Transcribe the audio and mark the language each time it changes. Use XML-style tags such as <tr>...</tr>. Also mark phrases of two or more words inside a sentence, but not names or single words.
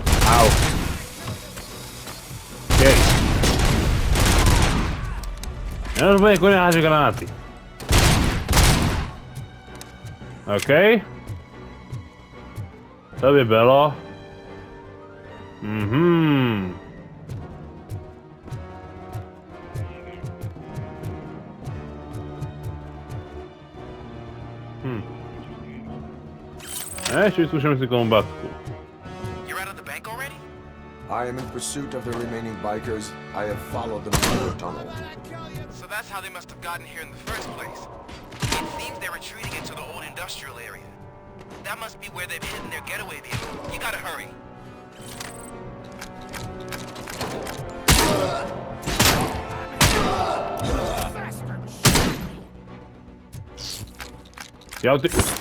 <cs>Au. Okej. Ja už bude konec háže granáty. Okej. To by bylo. Mhm. Ještě vyzkoušeme si kombatku.</cs> <en>You're out of the bank already? I am in pursuit of the remaining bikers. I have followed them through the tunnel. So that's how they must have gotten here in the first place. It seems they're retreating into the old industrial area. That must be where they've hidden their getaway vehicle. You gotta hurry.</en> <cs>Já ty...</cs>